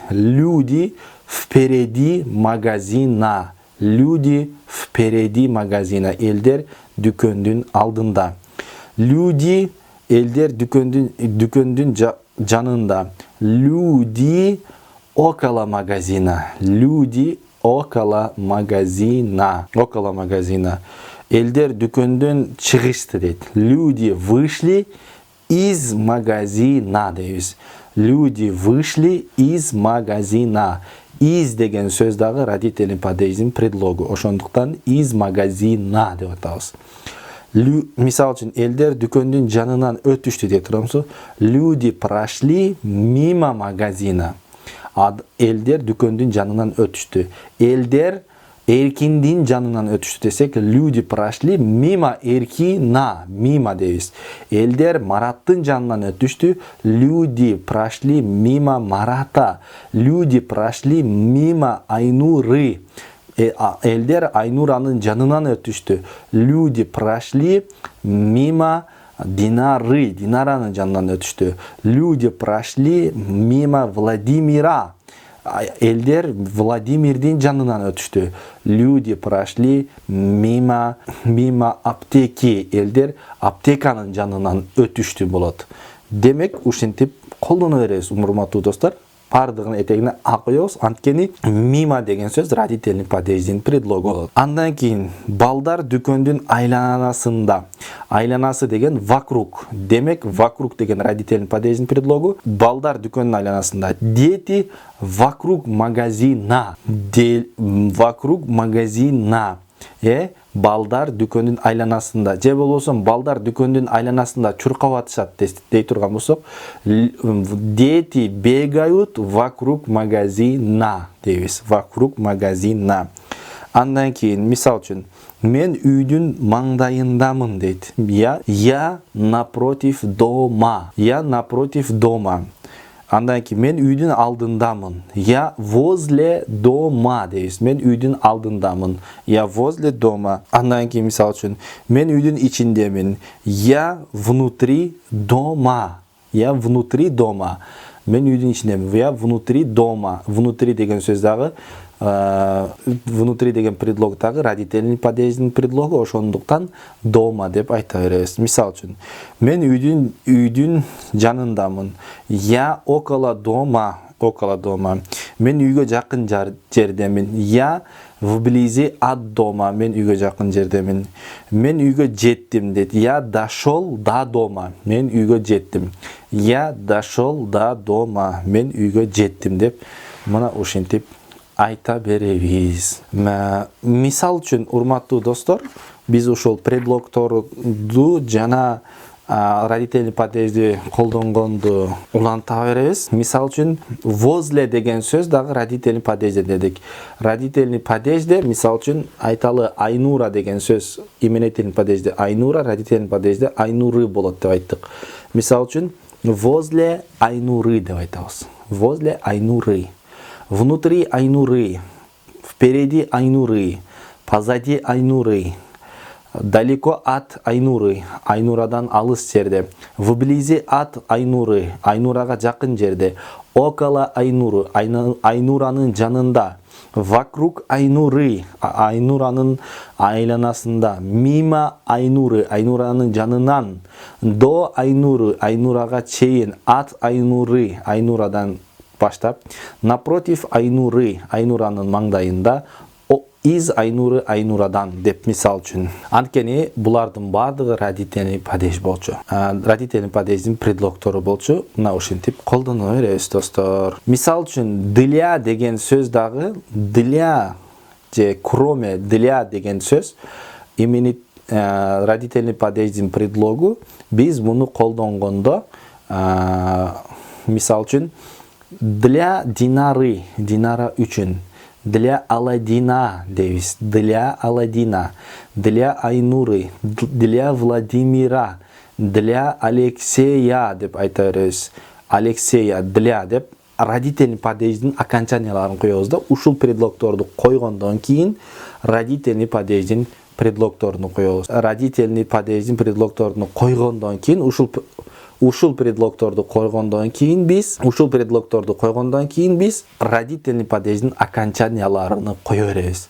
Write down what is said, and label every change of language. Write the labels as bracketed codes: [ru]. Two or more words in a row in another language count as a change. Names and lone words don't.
[ru] Люди впереди магазина. Люди впереди магазина. [ky] Элдер дүкөндүн алдында. Люди элдер дүкөндүн жанында. [ru] Люди около магазина. Люди около магазина. Около магазина. [ky] Элдер дүкөндөн чыгышты дейт. [ru] Люди вышли из магазина дейбиз. Люди вышли из магазина. [ky] Из деген сөз дагы родительный падеждин предлогу. Ошондуктан [ru] из магазина [ky] деп атабыз. Мисал үчүн элдер дүкөндүн жанынан өтүштү деп турамыз. [ru] Люди прошли мимо магазина. [ky] Элдер дүкөндүн жанынан өтүштү. Элдер Эркиндин жанынан өтүштү десек, [ru] люди прошли мимо Эркина, мимо дейбиз. [ky] Элдер Мараттын жанынан өтүштү, [ru] люди прошли мимо Марата. Люди прошли мимо Айнуры. [ky] Элдер Айнуранын жанынан өтүштү. [ru] Люди прошли мимо Динары, [ky] Динаранын жанынан өтүштү. [ru] Люди прошли мимо Владимира. [ky] Элдер Владимирдин жанынан өтүштү. [ru] Люди прошли мимо аптеки. [ky] Элдер аптеканын жанынан өтүштү болот. Демек, ушинтип колдоно беребиз, урматтуу достор. Бардыгын этегине а коебуз, анткени мимо деген сөз родительный падеждин предлогу болот. Андан кийин балдар дүкөндүн айланасында. Айланасы деген вокруг. Демек, вокруг деген родительный падеждин предлогу. Балдар дүкөндүн айланасында. [ru] Дети вокруг магазина. Вокруг магазина. [ky] Балдар дүкөндүн айланасында. Же болбосо балдар дүкөндүн айланасында чуркап атышат дей турган болсок, [ru] дети бегают вокруг магазина дейбиз. Вокруг магазина. [ky] Андан кийин мисал үчүн мен үйдүн маңдайындамын дейт. [ru] Я напротив дома. Я напротив дома. [ky] Андан кийин мен үйдүн алдындамын. [ru] Я возле дома [ky] дейбиз. Мен үйдүн алдындамын. [ru] Я возле дома. [ky] Андан кийин мисал үчүн мен үйдүн ичиндемин. [ru] Я внутри дома. Я внутри дома. [ky] Мен үйдүн ичиндемин. [ru] Я внутри дома. [ky] Внутри деген сөз дагы внутри деген предлог дагы родительный падеждин предлогу, ошондуктан дома деп айта беребиз. Мисал үчүн мен үйдүн жанындамын. [ru] Я около дома. Около дома. [ky] Мен үйгө жакын жердемин. [ru] Я вблизи от дома. [ky] Мен үйгө жакын жердемин. Мен үйгө жеттим дейт. [ru] Я дошел до дома. [ky] Мен үйгө жеттим. [ru] Я дошел до дома. [ky] Мен үйгө жеттим деп мына ушинтип айта беребиз. Мисал үчүн, урматтуу достор, биз ушул предлогторду жана родительный падежди колдонгонду уланта беребиз. Мисал үчүн возле деген сөз дагы родительный падежде дедик. Родительный падежде мисал үчүн айталы Айнура деген сөз именительный падежде Айнура, родительный падежде Айнуры болот деп айттык. Мисал үчүн [ru] возле Айнуры [ky] деп айтабыз. [ru] Возле Айнуры. Внутри Айнуры. Впереди Айнуры. Позади Айнуры. Далеко от Айнуры, [ky] Айнурадан алыс жерде. [ru] Вблизи от Айнуры, [ky] Айнурага жакын жерде. [ru] Около Айнуры, [ky] Айнуранын жанында. [ru] Вокруг Айнуры, [ky] Айнуранын айланасында. [ru] Мимо Айнуры, [ky] Айнуранын жанынан. [ru] До Айнуры, [ky] Айнурага чейин. [ru] От Айнуры, [ky] Айнурадан баштап. [ru] Напротив Айнуры, [ky] Айнуранын маңдайында. [ru] Из Айнуры, [ky] Айнурадан деп мисал үчүн. Анткени булардын бардыгы родительный падеж болчу. Родительный падеждин предлогтору болчу. Мына ушинтип колдоно беребиз достор. Мисал үчүн для деген сөз дагы для же кроме для деген сөз родительный падеждин предлогу биз муну колдонгондо мисал үчүн [ru] для Динары, [ky] Динара үчүн. [ru] Для Аладдина дейбиз. Для Аладдина. Для Айнуры. Для Владимира. Для Алексея [ky] деп айта беребиз. [ru] Алексея для [ky] деп родительный падеждин окончанияларын коебуз да. Ушул предлогторду койгондон кийин родительный падеждин предлогторуну коебуз. Родительный падеждин предлогторуну койгондон кийин ушул предлогторду койгондон кийин биз родительный падеждин окончанияларын кое беребиз.